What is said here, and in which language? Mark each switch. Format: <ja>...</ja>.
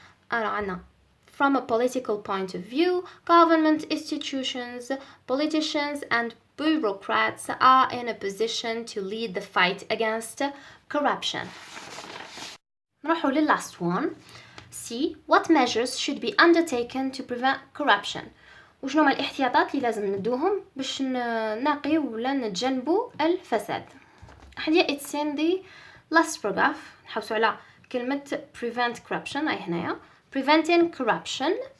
<ar>عنا</ar> <en>from a political point of view, government institutions, politicians and bureaucrats are in a position to lead the fight against corruption.</en> <ar>نروحوا لل</ar> <en>last one. C. What measures should be undertaken to prevent corruption?</en> <ar>وشنو هما الاحتياطات اللي لازم ندوهم باش نقي ولا نتجنبوا الفساد؟ هذه</ar> <en>it's in the last paragraph.</en> <ar>نحوسوا على كلمة</ar> <en>prevent corruption.</en> <ar>أي هنايا</ar> <en>preventing corruption.</en>